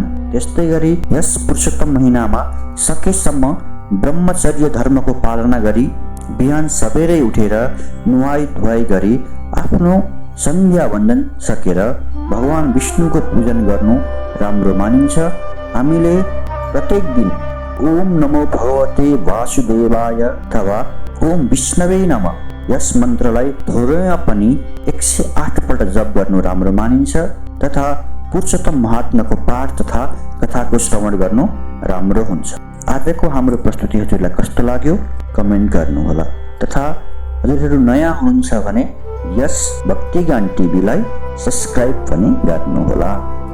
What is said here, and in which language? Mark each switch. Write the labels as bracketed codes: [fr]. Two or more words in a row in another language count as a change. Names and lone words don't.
[ne] त्यस्तै गरी यस पुरुषोत्तम महिनामा सकेसम्म ब्रह्मचर्य धर्मको पालना गरी बिहान सबेरै उठेर नुहाई धुवाई गरी आफ्नो सन्ध्या वन्दन सकेर भगवान विष्णुको पूजन गर्नु राम्रो मानिन्छ। हामीले प्रत्येक दिन [sa] ओम नमो भगवते वासुदेवाय [ne] अथवा [sa] ओम विष्णवे नमः [ne] यस मन्त्रलाई थोरैमा पनि 108 पल्ट जप गर्नु राम्रो मानिन्छ तथा पुरुषोत्तम महात्माको पाठ तथा कथाको श्रवण गर्नु राम्रो हुन्छ। आजको हाम्रो प्रस्तुति हजुरलाई कस्तो लाग्यो कमेन्ट गर्नुहोला तथा हजुरहरू नयाँ हुनुहुन्छ भने यस भक्तिगान टिभीलाई सब्स्क्राइब पनि गर्नुहोला।